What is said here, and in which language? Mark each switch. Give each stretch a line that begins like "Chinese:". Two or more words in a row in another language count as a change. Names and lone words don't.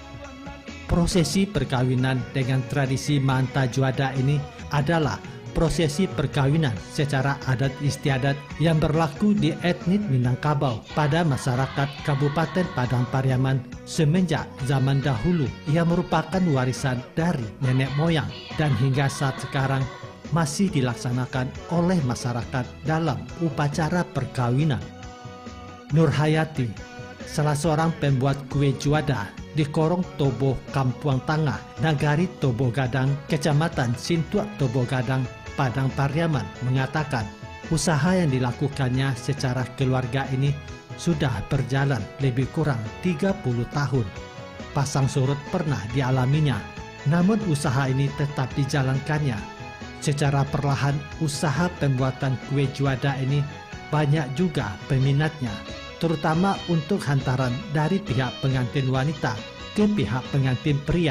Indonesian: Prosesi perkawinan dengan tradisi manta juada ini adalah prosesi perkawinan secara adat istiadat yang berlaku di etnis Minangkabau pada masyarakat Kabupaten Padang Pariaman semenjak zaman dahulu yang merupakan warisan dari nenek moyang dan hingga saat sekarang masih dilaksanakan oleh masyarakat dalam upacara perkawinan. Nur Hayati, salah seorang pembuat kue juada di Korong Tobo Kampuang Tangah, Nagari Tobo Gadang, Kecamatan Sintuak Tobo Gadang, Padang Pariaman, mengatakan usaha yang dilakukannya secara keluarga ini sudah berjalan lebih kurang 30 tahun. Pasang surut pernah dialaminya, namun usaha ini tetap dijalankannya. Secara perlahan, usaha pembuatan kue juada ini banyak juga peminatnya, terutama untuk hantaran dari pihak pengantin wanita ke pihak pengantin pria.